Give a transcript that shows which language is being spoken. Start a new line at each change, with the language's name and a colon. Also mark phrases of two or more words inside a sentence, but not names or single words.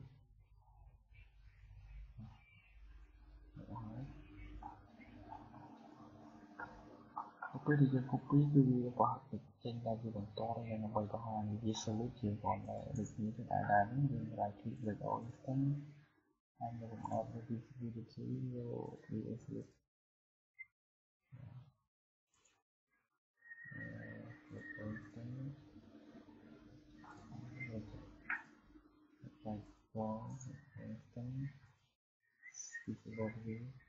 Khmer: ពេលដែលយើង copy គឺវាប្រហែលចេញតែជា បន្តហើយដើម្បីបង្ហាញវា solid ជាងគាត់ដូចនេះទៅដែរនេះយើង
English: right click
Khmer: លើ
English: all instance
Khmer: ហើយនៅក្នុង
English: add visibility
Khmer: យក VSLib លើ instance យក
English: platform instance visible view